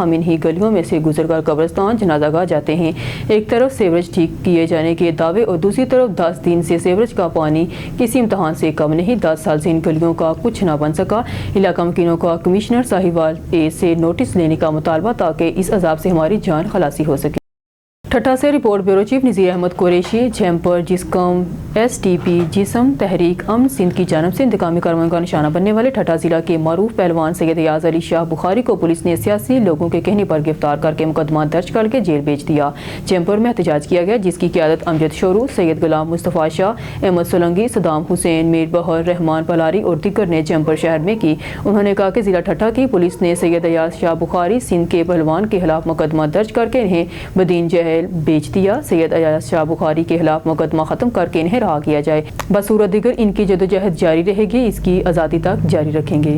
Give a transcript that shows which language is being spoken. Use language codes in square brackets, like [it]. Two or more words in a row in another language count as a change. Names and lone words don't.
[ur] ہم انہی گلیوں میں سے گزر کر قبرستان جنازہ گاہ جاتے ہیں۔ ایک طرف سیوریج ٹھیک کیے جانے کے دعوے اور دوسری طرف 10 دن سے سیوریج کا پانی کسی امتحان سے کم نہیں. 10 سال سے ان گلیوں کا کچھ نہ بن سکا۔ علاقہ مکینوں کا کمشنر ساہیوال سے نوٹس لینے کا مطالبہ تاکہ اس عذاب سے ہماری جان خلاصی ہو سکے. ٹھٹھہ سے رپورٹ بیورو چیف نذیر احمد قریشی جھمپیر جسقم SDP جسم تحریک امن سندھ کی جانب سے انتقامی کارروائی کا نشانہ بننے والے ٹھٹھہ ضلع کے معروف پہلوان سید یاز علی شاہ بخاری کو پولیس نے سیاسی لوگوں کے کہنے پر گرفتار کرکے مقدمہ درج کرکے جیل بھیج دیا. جھمپیر میں احتجاج کیا گیا جس کی قیادت امجد شورو، سید غلام مصطفیٰ شاہ، احمد سولنگی، صدام حسین، میر بحر، رحمان پلاری اور دیگر نے جھمپیر شہر میں کی. انہوں نے کہا کہ ضلع ٹھٹھہ کی پولیس نے سید یاز شاہ بخاری سندھ کے پہلوان کے خلاف مقدمہ درج کرکے انہیں بدین جہل بیچ دیا. سید ایاز شاہ بخاری کے خلاف مقدمہ ختم کرکے انہیں رہا کیا جائے. بصورت دیگر ان کی جدوجہد جاری رہے گی، اس کی آزادی تک جاری رکھیں گے.